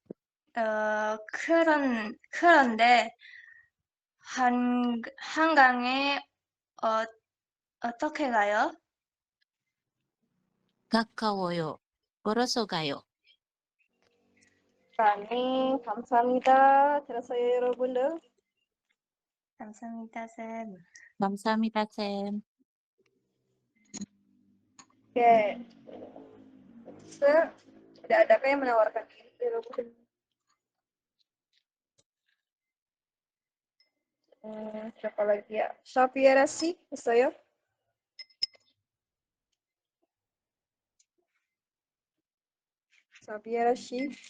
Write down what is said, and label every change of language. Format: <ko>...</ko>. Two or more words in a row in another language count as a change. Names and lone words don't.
<ko>그런데 한강에 어떻게 가요? 가까워요. 걸어서 가요. 감사합니다. 들었어요, 여러분들? 감사합니다, 쌤. 감사합니다, 쌤.</ko> <id>Oke. Tidak adakah yang menawarkan diri, yarabbun? Siapa lagi ya? Safira sih, saya. Safira sih.</id>